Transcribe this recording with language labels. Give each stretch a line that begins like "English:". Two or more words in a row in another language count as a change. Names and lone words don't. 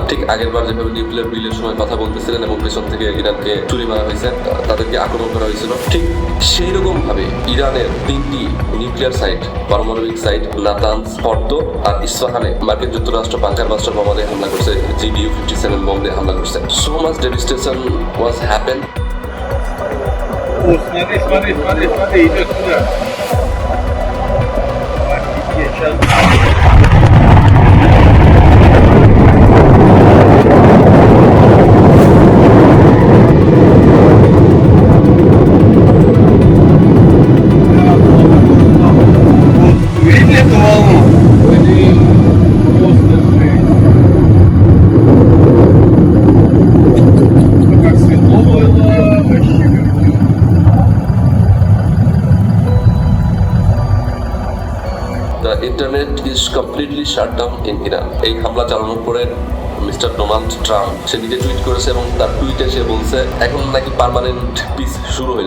Bangla: ঠিক আগের বার যেভাবে নিউক্লিয়ার বিলের সময় কথা বলতেছিলেন এবং পেছন থেকে ইরানকে ছুরি মারা হয়েছে, তাদেরকে আক্রমণ করা হয়েছিল, ঠিক সেই রকম ভাবে ইরানের 3টি
English: nuclear site,
Bangla: পারমাণবিক সাইট নাতানজ, ফর্দো আর ইস্পাহানে মার্কিন যুক্তরাষ্ট্র
English: bunker buster
Bangla: বোমা দিয়ে হামলা করছে, GBU-57 বোম দিয়ে হামলা করছে।
English: So much devastation was happen.
Russian: Смотри, идет сюда. Сейчас. Видели эту волну? Просто жесть. Как светло было, вообще.
English: The internet is completely shut down in Iran.
Bangla: এই হামলা চালানোর পরে মিস্টার ডোনাল্ড ট্রাম্প সে নিজে টুইট করেছে এবং তার টুইটে সে বলছে এখন নাকি
English: permanent peace
Bangla: শুরু হইল।